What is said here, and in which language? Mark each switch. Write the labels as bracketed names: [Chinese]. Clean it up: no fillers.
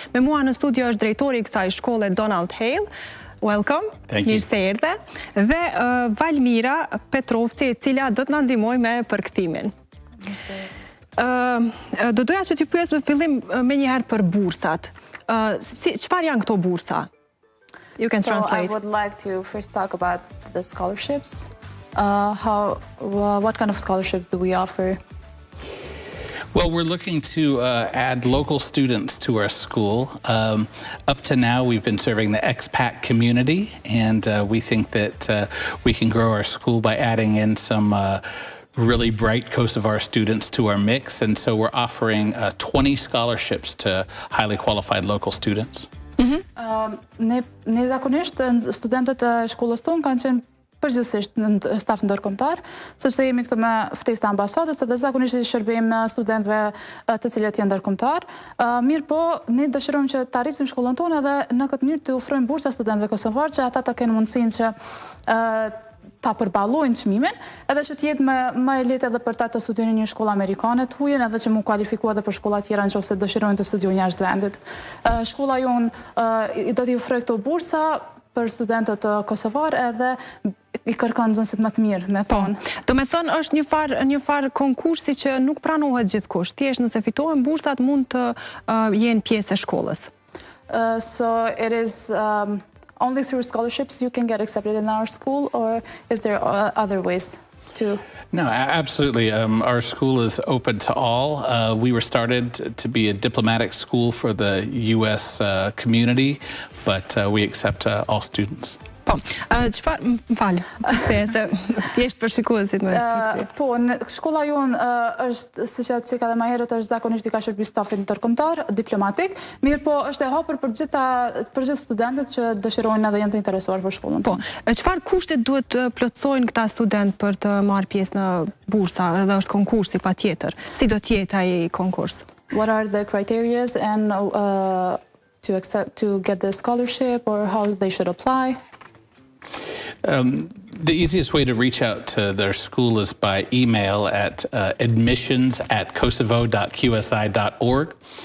[Albanian] Me mua në studio është drejtori i kësaj shkolle Donald Hale. [English] Welcome. [Albanian] Mirë se erdhe. Dhe Valmira Petrovci, e cila do të na ndihmojë me përkthimin. Do doja që t'ju pyes në fillim me njëherë për bursat. Çfarë janë këto bursa? [English] You can translate. I would like to first talk about the scholarships. What kind of scholarships do we offer? Well, we're looking to add local students to our school. Up to now, we've been serving the expat community, and we think that we can grow our school by adding in some really bright Kosovar students to our mix, and so we're offering 20 scholarships to highly qualified local students. [Albanian] Ne zakonisht studentët e shkollës tonë kanë qenë përgjithsisht në staf ndërkombëtar, sepse jemi këtu me ftesë të ambasadës dhe zakonisht i shërbejmë studentëve të cilët janë ndërkombëtar. Mirë po, ne dëshirojmë që të arrisim shkollën tonë dhe në këtë mënyrë të ofrojmë bursa studentëve kosovar që ata të kenë mundësinë që ta përballojnë çmimin, edhe që të jetë më e lehtë edhe për ta të studiojnë në një shkollë amerikane të huaj, edhe që mund kualifikuar edhe për shkolla tjera nëse dëshirojnë të studiojnë jashtë vendit. Shkolla jonë do t'i ofrojë këto bursa për studentët kosovar edhe i kërkon nxënësit më të mirë, me thonë. Do me thonë është një farë konkursi që nuk pranohet gjithkush. Thjesht nëse fitohen bursat mund të jenë pjesë e shkollës. [English] So it is only through scholarships you can get accepted in our school, or is there other ways to? No, absolutely. Our school is open to all. We were started to be a diplomatic school for the U.S. Community, but we accept all students. [Albanian] Po, çfarë, më fal, se thjesht për shikuesit më. Po, shkolla jonë është, siç e thënë edhe më herët, është zakonisht i ka shërbyer stafin ndërkombëtar, diplomatik, mirë po është e hapur për gjithë studentët që dëshirojnë edhe janë të interesuar për shkollën. Po, çfarë kushte duhet të plotësojnë këta studentë për të marrë pjesë në bursa, edhe është konkursi patjetër. Si do të jetë ai konkurs? [English] What are the criteria and to get the scholarship, or how they should apply? The easiest way to reach out to their school is by email at admissions@kosovo.qsi.org.